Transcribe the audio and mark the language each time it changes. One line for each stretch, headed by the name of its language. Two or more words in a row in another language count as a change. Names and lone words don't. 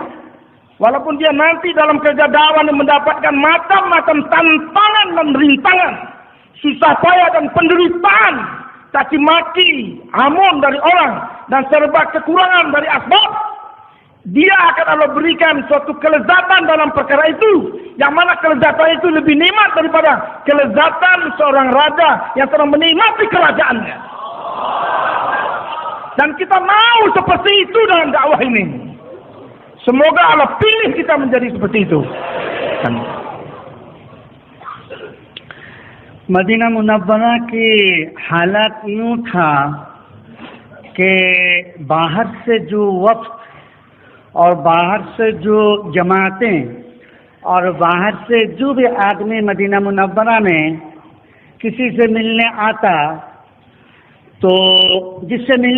Indonesian: walaupun dia nanti dalam kerja dakwah mendapatkan macam-macam tantangan dan rintangan, susah payah dan penderitaan, caci maki, hamun dari orang, dan serba kekurangan dari asbab, dia akan Allah berikan suatu kelezatan dalam perkara itu, yang mana kelezatan itu lebih nikmat daripada kelezatan seorang raja yang sedang menikmati kerajaannya. Dan kita mau seperti itu dalam dakwah ini. Semoga Allah pilih kita menjadi seperti itu.
Urdu: مدینہ منورہ کی حالات یوں تھا کہ باہر سے جو وفد اور باہر سے جو جماعتیں اور باہر سے جو بھی آدمی مدینہ منورہ میں کسی سے ملنے آتا، تو جس سے